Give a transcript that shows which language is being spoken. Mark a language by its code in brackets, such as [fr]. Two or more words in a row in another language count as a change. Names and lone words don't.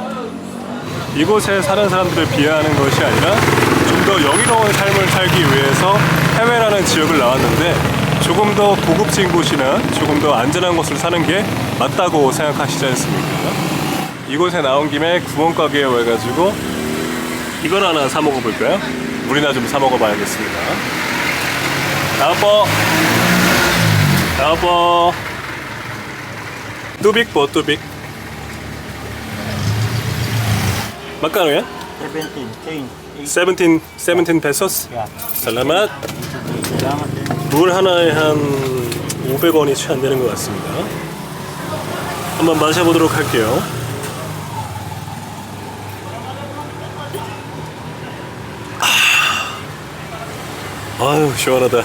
[ko] 이곳에 사는 사람들을 비하하는 것이 아니라 좀 더 영유로운 삶을 살기 위해서 해외라는 지역을 나왔는데, 조금 더 고급진 곳이나 조금 더 안전한 곳을 사는 게 맞다고 생각하시지 않습니까? 이곳에 나온 김에 구멍가게에 와가지고 이걸 하나 사 먹어볼까요? 물이나 좀 사 먹어봐야겠습니다. 여보, 뚜빅 뭐 뚜빅? [tl] Magkano yan? 17 pesos? Salamat. [ko] 물 하나에 한 500원이 채 안 되는 것 같습니다. 한번 마셔보도록 할게요. 아유, 시원하다.